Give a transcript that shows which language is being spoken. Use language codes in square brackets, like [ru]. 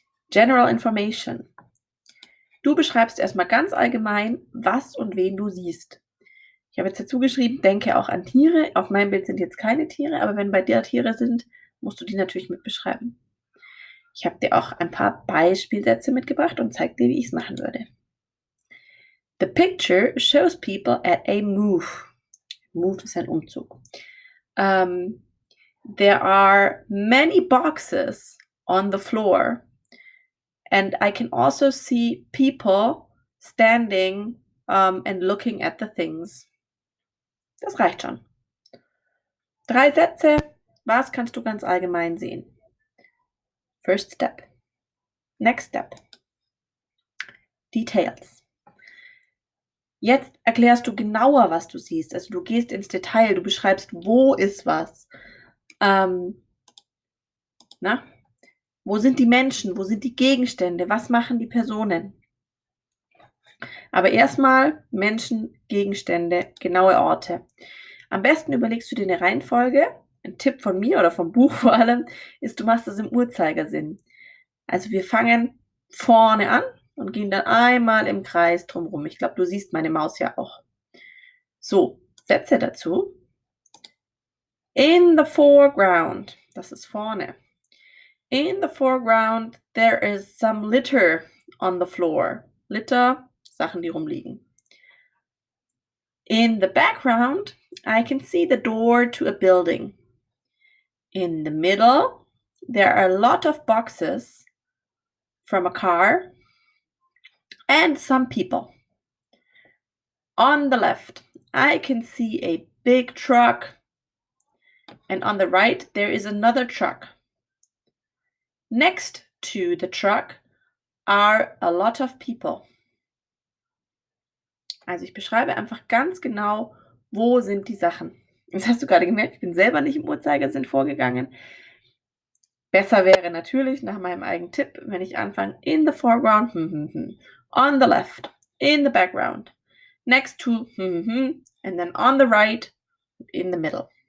[en] General Information. [de] Du beschreibst erstmal ganz allgemein, was und wen du siehst. Ich habe jetzt dazu geschrieben, denke auch an Tiere. Auf meinem Bild sind jetzt keine Tiere, aber wenn bei dir Tiere sind, musst du die natürlich mit beschreiben. Ich habe dir auch ein paar Beispielsätze mitgebracht und zeige dir, wie ich es machen würde. [en] The picture shows people at a move. [de] Move ist ein Umzug. [en] There are many boxes on the floor. And I can also see people standing and looking at the things. [de] Das reicht schon. 3 Sätze. Was kannst du ganz allgemein sehen? [en] First step. Next step. Details. [de] Jetzt erklärst du genauer, was du siehst. Also du gehst ins Detail, du beschreibst, wo ist was. Wo sind die Menschen? Wo sind die Gegenstände? Was machen die Personen? Aber erstmal Menschen, Gegenstände, genaue Orte. Am besten überlegst du dir eine Reihenfolge. Ein Tipp von mir oder vom Buch vor allem ist, du machst das im Uhrzeigersinn. Also wir fangen vorne an und gehen dann einmal im Kreis drumherum. Ich glaube, du siehst meine Maus ja auch. So, Sätze dazu. [en] In the foreground, [de] das ist vorne. [en] In the foreground, there is some litter on the floor. [de] Litter, Sachen, die rumliegen. [en] In the background, I can see the door to a building. In the middle, there are a lot of boxes from a car and some people. On the left, I can see a big truck. And on the right, there is another truck. Next to the truck are a lot of people. [de] Also ich beschreibe einfach ganz genau, wo sind die Sachen. Das hast du gerade gemerkt, ich bin selber nicht im Uhrzeigersinn vorgegangen. Besser wäre natürlich nach meinem eigenen Tipp, wenn ich anfange, [en] in the foreground, on the left, in the background, next to, and then on the right, in the middle.